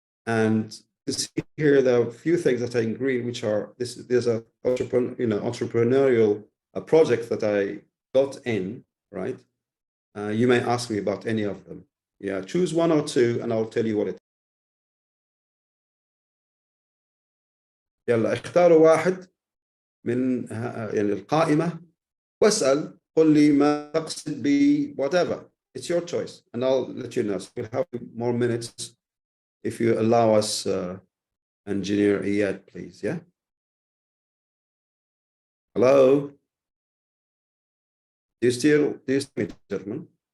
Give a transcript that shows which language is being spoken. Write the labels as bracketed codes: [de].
[en] And to see here, there are a few things that are in green, which are, there's a entrepreneurial project that I got in, right? You may ask me about any of them. Yeah, choose one or two and I'll tell you what it is. [ar] يلا اختاروا واحد من القائمة واسأل، قل لي ما تقصد ب whatever. [en] It's your choice and I'll let you know. So we'll have more minutes if you allow us, Engineer Iyad, please. Yeah. Hello. Do you still me, gentlemen?